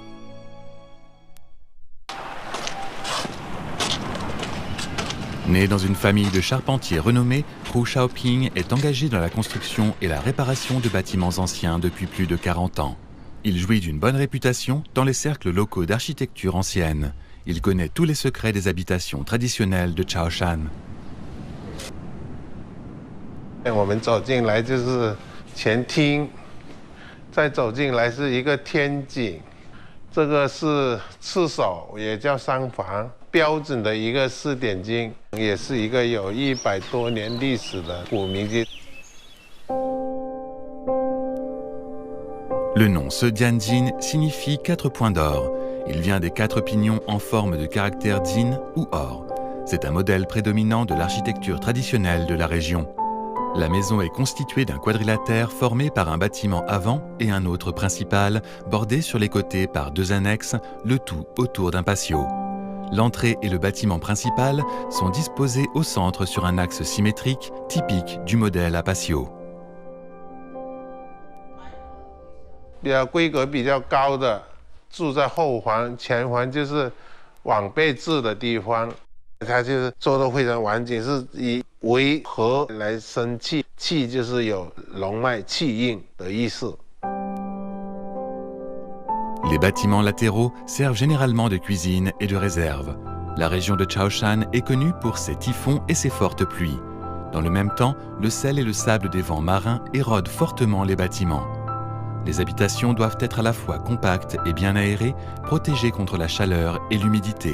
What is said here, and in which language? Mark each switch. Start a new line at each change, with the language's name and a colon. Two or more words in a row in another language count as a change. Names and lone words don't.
French: Né dans une famille de charpentiers renommés, Hu Shaoping est engagé dans la construction et la réparation de bâtiments anciens depuis plus de 40 ans. Il jouit d'une bonne réputation dans les cercles locaux d'architecture ancienne. Il connaît tous les secrets des habitations traditionnelles de Chaoshan.
Chinese: 我们走进来就是前厅，再走进来是一个天井，这个是次首，也叫商房。标准的一个4点经，也是一个有100多年历史的古民居。
French: Le nom Sedianjin signifie 4 points d'or. Il vient des 4 pignons en forme de caractère Jin ou or. C'est un modèle prédominant de l'architecture traditionnelle de la région. La maison est constituée d'un quadrilatère formé par un bâtiment avant et un autre principal, bordé sur les côtés par 2 annexes, le tout autour d'un patio. L'entrée et le bâtiment principal sont disposés au centre sur un axe symétrique, typique du modèle à patio.
Chinese: 比较规格比较高的住在后房，前房就是晚辈住的地方。它就是做得非常完整，是以为和来生气，气就是有龙脉气运的意思。
French: Les bâtiments latéraux servent généralement de cuisine et de réserve. La région de Chaoshan est connue pour ses typhons et ses fortes pluies. Dans le même temps, le sel et le sable des vents marins érodent fortement les bâtiments. Les habitations doivent être à la fois compactes et bien aérées, protégées contre la chaleur et l'humidité.